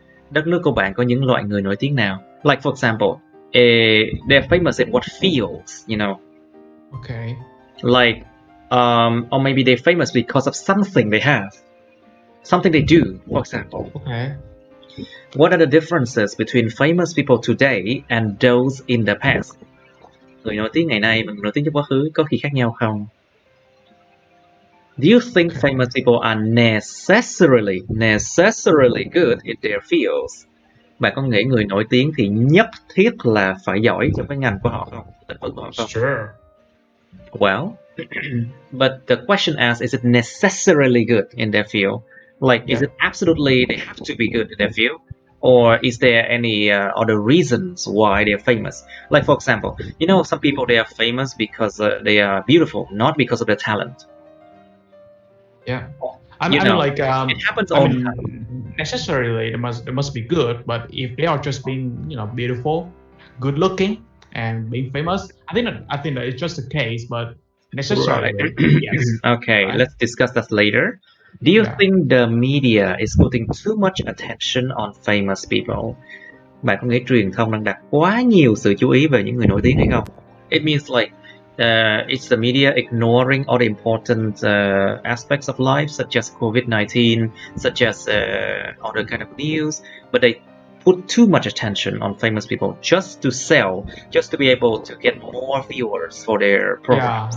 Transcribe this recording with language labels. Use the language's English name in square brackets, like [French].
[Vietnamese] Đất nước của bạn có những loại người nổi tiếng nào? [English] Like for example, they're famous in what fields, you know? Okay. Like, or maybe they're famous because of something they have. Something they do, for example. Okay. What are the differences between famous people today and those in the past? [Vietnamese] Người nổi tiếng ngày nay và người nổi tiếng trong quá khứ có khi khác nhau không? [English] Do you think famous people are necessarily good in their fields? [Vietnamese] Bạn có nghĩ người nổi tiếng thì nhất thiết là phải giỏi trong cái ngành của họ không? Lĩnh vực của họ không? [English] Sure. Well, but the question asks, is it necessarily good in their field? Like, is it absolutely they have to be good in their field? Or is there any other reasons why they're famous? Like, for example, you know, some people, they are famous because they are beautiful, not because of their talent. Yeah. I mean, like, it happens all the time. Necessarily, it must be good. But if they are just being, you know, beautiful, good looking, and being famous, I think that it's just a case. But necessarily, yes. Okay, right? Let's discuss that later. Do you think the media is putting too much attention on famous people? [Vietnamese] Bạn có nghĩ truyền thông đang đặt quá nhiều sự chú ý về những người nổi tiếng hay không? [English] It means like it's the media ignoring all the important aspects of life, such as COVID-19, such as other kind of news, but they put too much attention on famous people just to sell, just to be able to get more viewers for their programs.